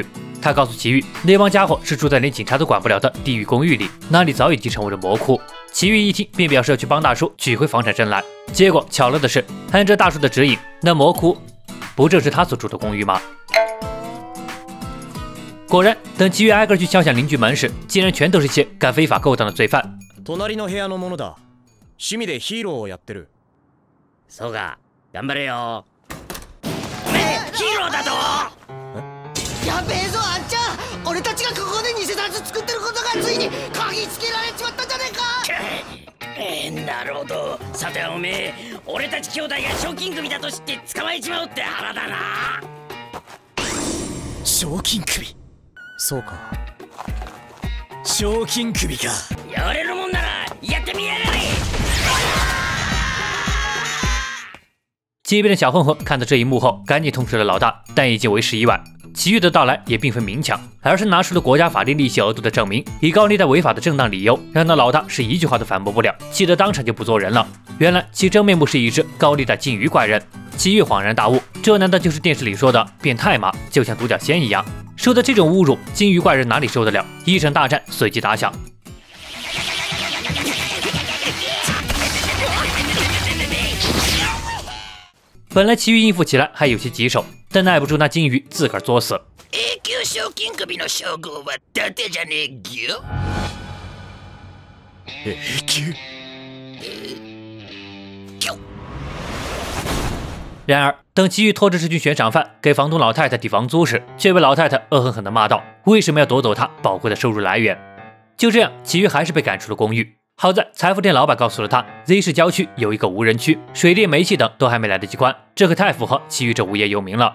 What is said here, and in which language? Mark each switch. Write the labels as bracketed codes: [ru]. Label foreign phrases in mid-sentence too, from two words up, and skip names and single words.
[zh] 他告诉奇遇，那帮家伙是住在连警察都管不了的地狱公寓里，那里早已经成为了魔窟。奇遇一听便表示要去帮大叔取回房产证来，结果巧了的是，按照大叔的指引，那魔窟不正是他所住的公寓嗎？果然，等奇遇挨个去敲响邻居门时，竟然全都是些干非法勾当的罪犯。 [ja] 隣の部屋のものだ。趣味でヒーローをやってる。そうか、頑張れよ。ヒーローだと。やべえぞ、あんちゃん。俺たちがここで偽札作ってることがついに嗅ぎつけられちまったじゃねえか。なるほど。さておめえ、俺たち兄弟が賞金首だと知って捕まえちまうって腹だな。賞金首。そうか。賞金首か。やれるもんならやってみやがれ。 [zh] 街边的小混混看到这一幕后，赶紧通知了老大，但已经为时已晚。奇遇的到来也并非明抢，而是拿出了国家法定利息额度的证明，以高利贷违法的正当理由，让那老大是一句话都反驳不了，气得当场就不做人了。原来其真面目是一只高利贷金鱼怪人。奇遇恍然大悟，这难道就是电视里说的变态吗？就像独角仙一样，受到这种侮辱，金鱼怪人哪里受得了？一场大战随即打响。本来奇遇应付起来还有些棘手，但耐不住那金鱼自个儿作死。 [ja] 永久賞金首の称号は伊達じゃねえよ。永久。 [zh] 然而，等奇遇拖着这群悬赏犯给房东老太太抵房租时，却被老太太恶狠狠地骂道：“为什么要夺走她宝贵的收入来源？” 就这样，奇遇还是被赶出了公寓。好在裁缝店老板告诉了他 ，Z 市郊区有一个无人区，水电、煤气等都还没来得及关，这可太符合奇遇这无业游民了。